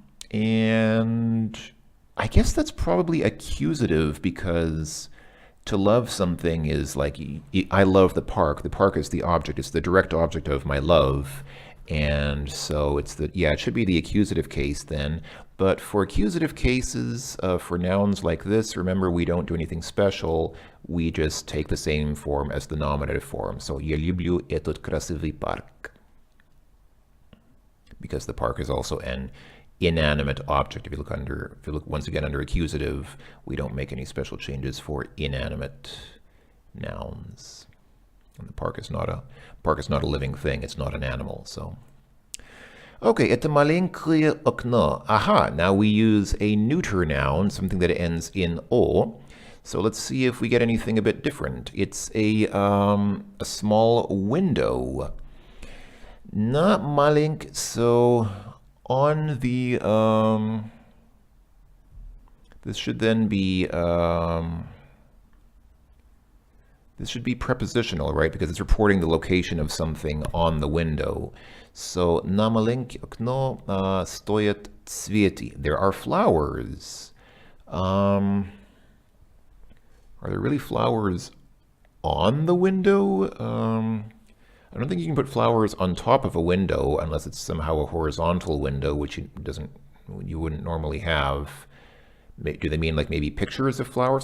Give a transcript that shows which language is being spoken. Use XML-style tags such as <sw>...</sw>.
<en>And I guess that's probably accusative because to love something is like, I love the park. The park is the object. It's the direct object of my love. And so it's it should be the accusative case then. But for accusative cases, for nouns like this, remember we don't do anything special. We just take the same form as the nominative form.</en> <ru>So, я люблю этот красивый парк.</ru> <en>Because the park is also an inanimate object. If you look once again under accusative, we don't make any special changes for inanimate nouns. And the park is not a living thing. It's not an animal.</en> <ru>So, okay, это маленькое окно.</ru> <en>Aha, now we use a neuter noun, something that ends in o. So let's see if we get anything a bit different. It's a small window. Not маленькое, so on the this should then be this should be prepositional, right? Because it's reporting the location of something on the window.</en> <ru>So, на маленькое окно стоят цветы.</ru> <en>There are flowers. Are there really flowers on the window? I don't think you can put flowers on top of a window unless it's somehow a horizontal window, which doesn't you wouldn't normally have. Do they mean like maybe pictures of flowers?</en>